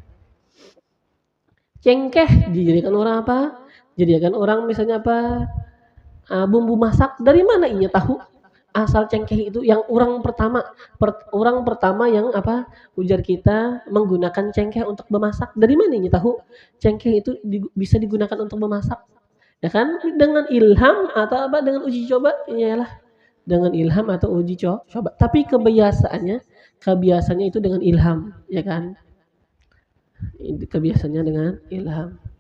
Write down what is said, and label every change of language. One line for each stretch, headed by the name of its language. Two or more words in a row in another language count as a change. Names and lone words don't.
Indonesian: cengkeh dijadikan orang apa jadikan orang misalnya apa bumbu masak dari mana inya tahu asal cengkeh itu yang orang pertama yang apa ujar kita menggunakan cengkeh untuk memasak dari mana inya tahu cengkeh itu bisa digunakan untuk memasak ya kan dengan ilham atau apa dengan uji coba iyalah dengan ilham atau uji coba tapi kebiasaannya itu dengan ilham ya kan kebiasaannya dengan ilham